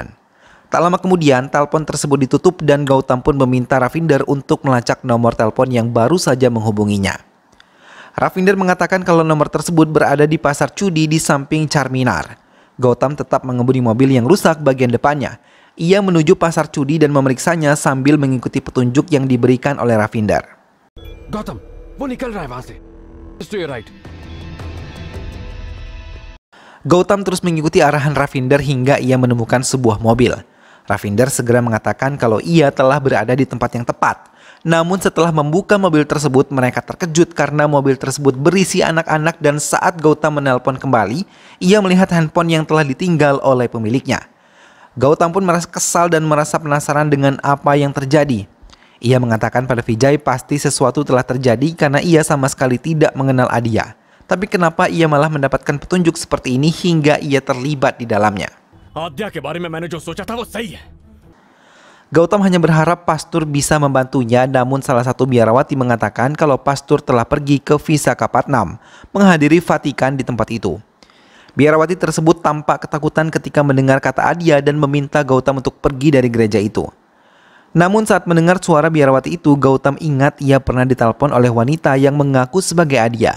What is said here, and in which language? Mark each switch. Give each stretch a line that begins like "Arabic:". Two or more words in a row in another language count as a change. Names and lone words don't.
Indonesian: Tak lama kemudian, telepon tersebut ditutup dan Gautam pun meminta Ravinder untuk melacak nomor telepon yang baru saja menghubunginya. Ravinder mengatakan kalau nomor tersebut berada di pasar Cudi di samping Charminar. Gautam tetap mengemudi mobil yang rusak bagian depannya. Ia menuju pasar Cudi dan memeriksanya sambil mengikuti petunjuk yang diberikan oleh Ravinder.
Hindi: गौतम वो निकल रहा है वहां से
English: to your right.
Indonesian: Gautam terus mengikuti arahan Ravinder hingga ia menemukan sebuah mobil. Ravinder segera mengatakan kalau ia telah berada di tempat yang tepat. Namun setelah membuka mobil tersebut, mereka terkejut karena mobil tersebut berisi anak-anak dan saat Gautam menelpon kembali, ia melihat handphone yang telah ditinggal oleh pemiliknya. Gautam pun merasa kesal dan merasa penasaran dengan apa yang terjadi. Ia mengatakan pada Vijay pasti sesuatu telah terjadi karena ia sama sekali tidak mengenal Adya. Tapi kenapa ia malah mendapatkan petunjuk seperti ini hingga ia terlibat di dalamnya?
Hindi: आद्या के बारे में मैंने जो सोचा था वो सही है.
Indonesian: Gautam hanya berharap pastor bisa membantunya, namun salah satu biarawati mengatakan kalau pastor telah pergi ke Visakhapatnam menghadiri Vatikan di tempat itu. Biarawati tersebut tampak ketakutan ketika mendengar kata Adya dan meminta Gautam untuk pergi dari gereja itu. Namun saat mendengar suara biarawati itu, Gautam ingat ia pernah ditelepon oleh wanita yang mengaku sebagai Adya.